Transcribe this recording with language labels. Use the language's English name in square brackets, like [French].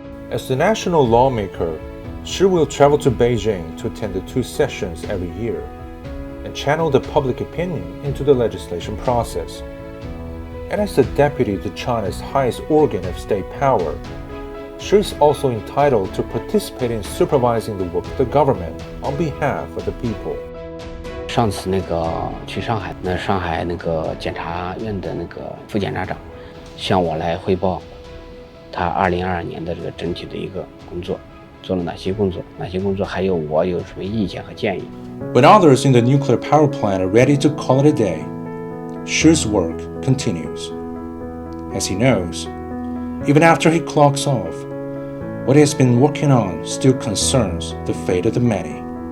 [English] As the national lawmaker, Shi will travel to Beijing to attend the 2 sessions every year and channel the public opinion into the legislation process. And as the deputy to China's highest organ of state power, Shi is also entitled to participate in supervising the work of the government on behalf of the people. [Chinese] 上次去上海，上海检察院的副检察长向我来汇报他2022年的这个整体的一个工作。做了哪些工作还有我有什么意见和建议。 [English] When others in the nuclear power plant are ready to call it a day, Shi's work continues. As he knows, even after he clocks off, what he has been working on still concerns the fate of the many.